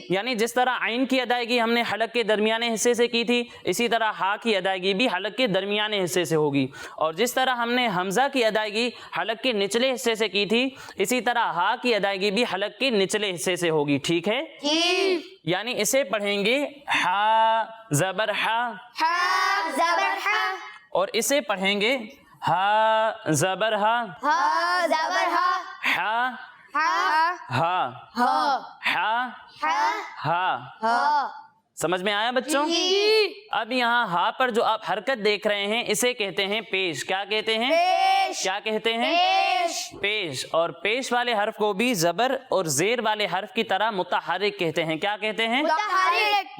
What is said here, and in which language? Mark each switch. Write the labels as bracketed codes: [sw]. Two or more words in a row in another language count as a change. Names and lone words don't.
[ur] یعنی جس طرح عین کی ادائیگی ہم نے حلق کے درمیانے حصے سے کی تھی، اسی طرح ہا کی ادائیگی بھی حلق کے درمیانے حصے سے ہوگی، اور جس طرح ہم نے حمزہ کی ادائیگی حلق کے نچلے حصے سے کی تھی، اسی طرح ہا کی ادائیگی بھی حلق کے نچلے حصے سے ہوگی، ٹھیک ہے؟ جی۔ یعنی اسے پڑھیں گے ہا زبر ہا، ہا زبر ہا، اور اسے پڑھیں گے ہا زبر ہا، ہا زبر ہا، ہا ہا ہا، ہا، ہا ہا، ہا۔ ہا۔ سمجھ میں آیا بچوں؟ جی۔ اب یہاں ہا پر جو آپ حرکت دیکھ رہے ہیں اسے کہتے ہیں پیش۔ کیا کہتے ہیں؟ پیش۔ کیا کہتے ہیں؟ پیش۔ پیش۔ اور پیش والے حرف کو بھی زبر اور زیر والے حرف کی طرح متحرک کہتے ہیں۔ کیا کہتے ہیں؟ متحرک۔